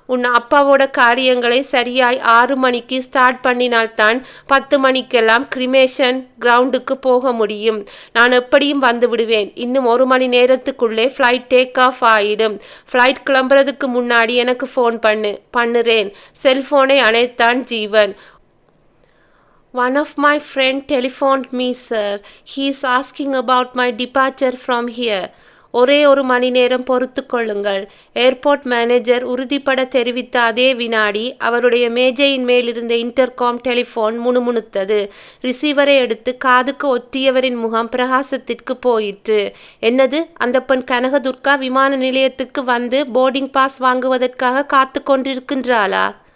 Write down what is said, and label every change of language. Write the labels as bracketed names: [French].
[Tamil] உன் அப்பாவோட காரியங்களை சரியாய் 6 மணிக்கு ஸ்டார்ட் பண்ணினால்தான் 10 மணிக்கெல்லாம் கிரிமேஷன் கிரவுண்டுக்கு போக முடியும். நான் எப்படியும் வந்து விடுவேன். இன்னும் 1 மணி நேரத்துக்குள்ளே ஃப்ளைட் டேக் ஆஃப் ஆயிடும். ஃப்ளைட் கிளம்புறதுக்கு முன்னாடி எனக்கு ஃபோன் பண்ணுறேன். செல்போனை அணைத்தான் ஜீவன். [English] One of my friend telephoned me, sir. He is asking about my departure from here. [Tamil] ஒரே 1 மணி நேரம் பொறுத்து கொள்ளுங்கள். ஏர்போர்ட் மேனேஜர் உறுதிப்பட தெரிவித்த அதே வினாடி அவருடைய மேஜையின் மேலிருந்த இன்டர்காம் டெலிஃபோன் முணுமுணுத்தது. ரிசீவரை எடுத்து காதுக்கு ஒற்றியவரின் முகம் பிரகாசத்திற்கு போயிற்று. என்னது, அந்த பெண் கனகதுர்கா விமான நிலையத்துக்கு வந்து போர்டிங் பாஸ் வாங்குவதற்காக காத்து கொண்டிருக்கின்றாளா?